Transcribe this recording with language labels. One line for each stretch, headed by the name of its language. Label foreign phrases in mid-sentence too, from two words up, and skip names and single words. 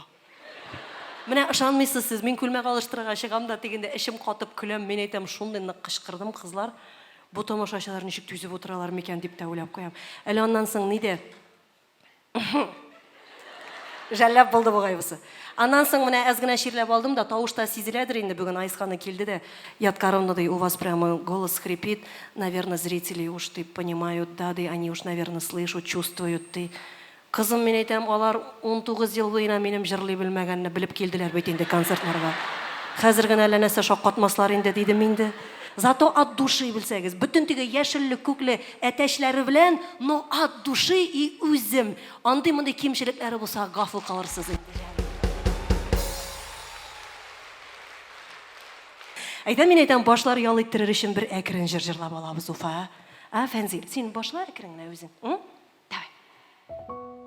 Tatar: Менә ышанмыйсыз сез, мин күлмәк алыштырырга чыгам да, дигәндә эчем катып көләм, мин әйтәм, шундый нык кычкырдым, кызлар. Бу тамашачылар ничек түзеп утыралар микән дип тә уйлап куям. Әле аннан соң ниде? Жәлләп булды бугай бусы. Аннан соң менә әз генә ширләп алдым да, тавышта сизеләдер инде, бүген Айсханы килде дә, яткарымда ди,
Russian: у вас прямо голос хрипит, наверное, зрители уж ты понимают, да, ди, они уж, наверное, слышат, чувствуют, ты.
Tatar: Кызым, мен әйтәм, алар 19 ел буена минем җырлый белмәгәнне белеп килделәр бит инде концертларга. Хәзер генә әллә нәрсә шаккатмаслар инде дидем инде.
Russian: Зато от души
Tatar: белсәгез, бөтен теге яшелле, күкле әтәчләре белән,
Russian: но от души и үзем.
Tatar: Андый-мондый кимчелекләре булса, гафу калырсыз инде. Әйдә, мин әйтәм, башлар ял иттерер өчен бер әкрен җыр җырлап алабыз, Уфа. Фәнзил, син башла әкрен генә үзең. Давай.